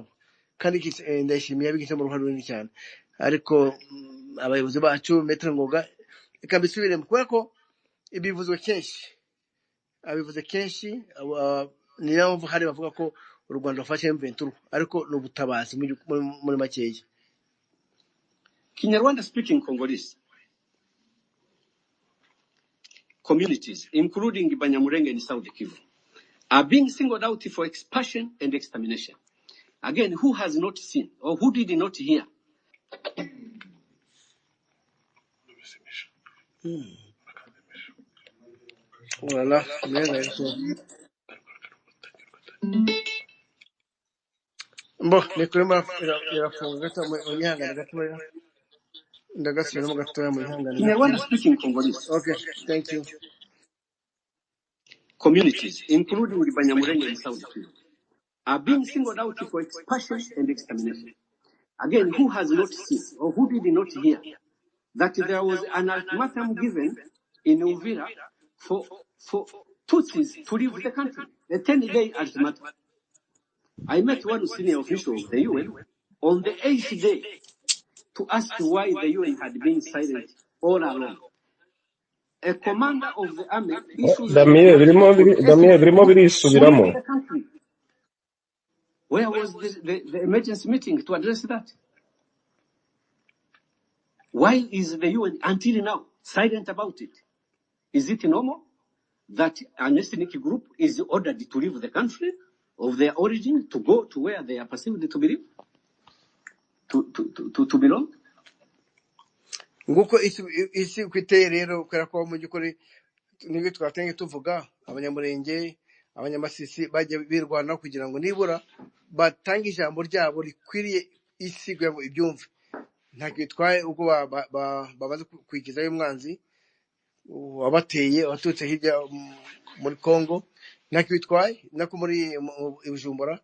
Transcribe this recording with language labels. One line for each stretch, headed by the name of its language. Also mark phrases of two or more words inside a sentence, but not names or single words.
Kinyarwanda: Kandi Ndayishimiye yabigizemo uruhare runini cyane, ariko abayobozi bacu Maître Ngoga reka mbisubiremo kubera ko ibivuze kenshi ni nayo mpamvu hari bavuga ko u Rwanda rufashe M23, ariko ni ubutabazi muri makeya.
English: Kinyarwanda speaking Congolese communities, including Banyamulenge in South Kivu, are being singled out for expulsion and extermination. Again, who has not seen or who did not hear?
French: Voilà, bon,
Kinyarwanda: mikoro irafunga gato mu nyangana gatoya, ndagasubiramo gatoya mu nyangana.
English: Kinyarwanda speaking Congolese. Okay, thank you. Communities, including Banyamulenge in South Kivu, are being singled out for expulsion and extermination. Again, who has not seen or who did not hear that there was an ultimatum given in Uvira for Tutsis to leave the country, a 10-day ultimatum. I met one senior official of the UN on the 8th day to ask why the UN had been silent all along. A commander of the army issues
Kinyarwanda: Damien birimo birisubiramo.
English: Where was the emergency meeting to address that? Why is the UN until now silent about it? Is it normal that an ethnic group is ordered to leave the country of their origin to go to where they are perceived to believe, to belong?
Kinyarwanda: Nguko isi kwiteye rero kubera ko mu by'ukuri nibyo twatenge tuvuga, abanyamurenge abanyamasisi bajya birwana kugira ngo nibura batange ijambo ryabo rikwiriye isi kugira ngo ibyumve. Ntacyo bitwaye ubwo babaze kwigizayo umwanzi wabateye waturutse hirya muri Kongo, ntacyo bitwaye nako muri Bujumbura.